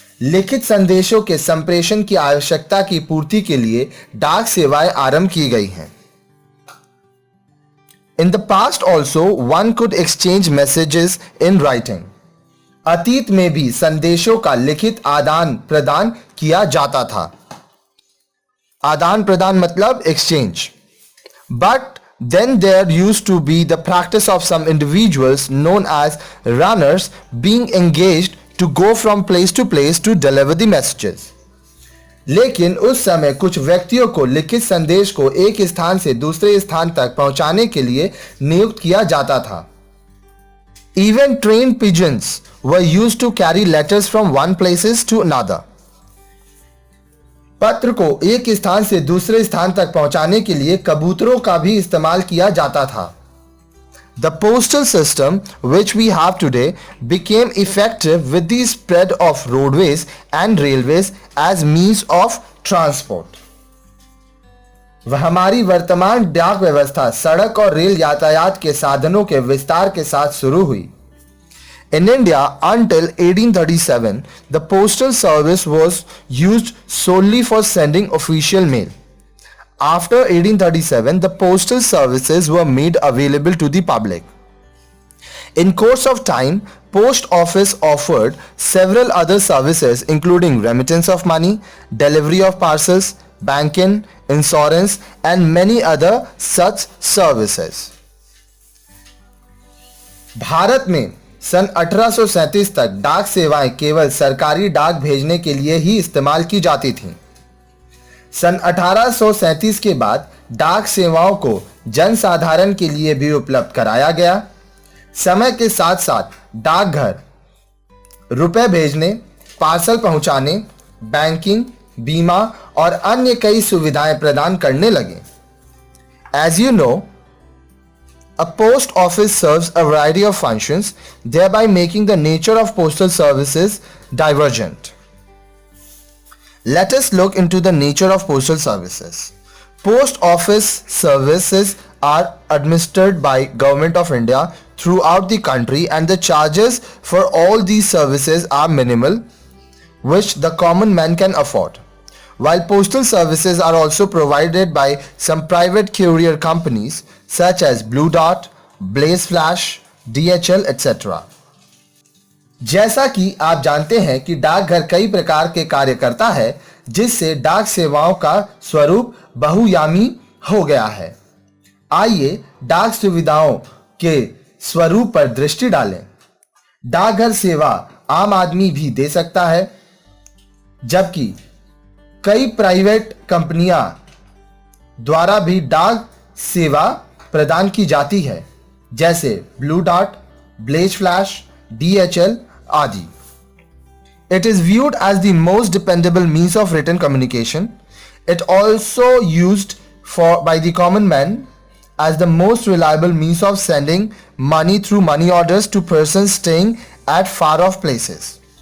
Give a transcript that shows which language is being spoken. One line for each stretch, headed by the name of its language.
Hindi: लिखित संदेशों के संप्रेषण की आवश्यकता की पूर्ति के लिए डाक सेवाएं आरंभ की गई हैं।
English: In the past also one could exchange messages in writing.
Hindi: अतीत में भी संदेशों का लिखित आदान प्रदान किया जाता था। आदान प्रदान मतलब exchange.
English: But then there used to be the practice of some individuals known as runners being engaged to go from place to place to deliver the messages.
Hindi: लेकिन उस समय कुछ व्यक्तियों को लिखित संदेश को एक स्थान से दूसरे स्थान तक पहुंचाने के लिए नियुक्त किया जाता था।
English: Even trained pigeons were used to carry letters from one places to another.
Hindi: पत्र को एक स्थान से दूसरे स्थान तक पहुंचाने के लिए कबूतरों का भी इस्तेमाल किया जाता था।
English: The postal system which we have today became effective with the spread of roadways and railways as means of transport.
Hindi: वह हमारी वर्तमान डाक व्यवस्था सड़क और रेल यातायात के साधनों के विस्तार के साथ शुरू हुई।
English: In India, until 1837, the postal service was used solely for sending official mail. After 1837, the postal services were made available to the public. In course of time, post office offered several other services including remittance of money, delivery of parcels, banking, insurance, and many other such services.
Hindi: Bharat में सन 1837 तक डाक सेवाएं केवल सरकारी डाक भेजने के लिए ही इस्तेमाल की जाती थीं। सन 1837 के बाद डाक सेवाओं को जनसाधारण के लिए भी उपलब्ध कराया गया। समय के साथ साथ डाकघर रुपए भेजने, पार्सल पहुंचाने, बैंकिंग, बीमा और अन्य कई सुविधाएं प्रदान करने लगे।
English: As you know, a post office serves a variety of functions, thereby making the nature of postal services divergent. Let us look into the nature of postal services. Post office services are administered by Government of India throughout the country, and the charges for all these services are minimal, which the common man can afford. While postal services are also provided by some private courier companies such as Blue Dart, Blaze Flash, DHL, etc.
Hindi: जैसा कि आप जानते हैं कि डाकघर कई प्रकार के कार्य करता है, जिससे डाक सेवाओं का स्वरूप बहुयामी हो गया है। आइए डाक सुविधाओं के स्वरूप पर दृष्टि डालें। डाकघर सेवा आम आदमी भी दे सकता है, जबकि कई प्राइवेट कंपनियां द्वारा भी डाक सेवा प्रदान की जाती है, जैसे blue dart, Blaze flash, DHL आदि।
English: It is viewed as the most dependable means of written communication. It also used by the common man as the most reliable means of sending money through money orders to persons staying at far off places.